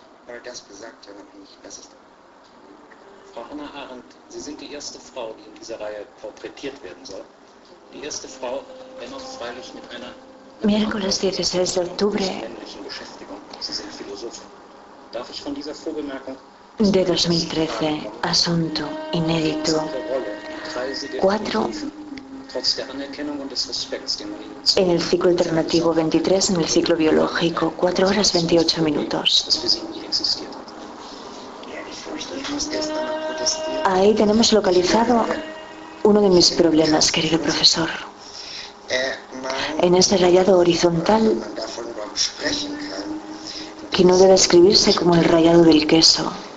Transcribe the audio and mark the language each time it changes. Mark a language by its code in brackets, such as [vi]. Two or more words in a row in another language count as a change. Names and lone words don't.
[de] Frau Hannah Arendt, Sie sind die erste Frau, die in dieser Reihe porträtiert werden soll. Die erste Frau, wenn auch freilich mit einer [es] Miércoles 16 de octubre [de] männlichen Beschäftigung. Sie sind Philosoph. Darf ich von dieser Vorbemerkung [es] de 2013, asunto inédito 4 [de] trotz der Anerkennung und des Respekts, den man ihnen [es] en el ciclo alternativo, 23 en el ciclo biológico, 4 horas 28 minutos. [de] das für sie nie existiert hat? [es] Ahí tenemos localizado uno de mis problemas, querido profesor. En ese rayado horizontal, que no debe escribirse como el rayado del queso.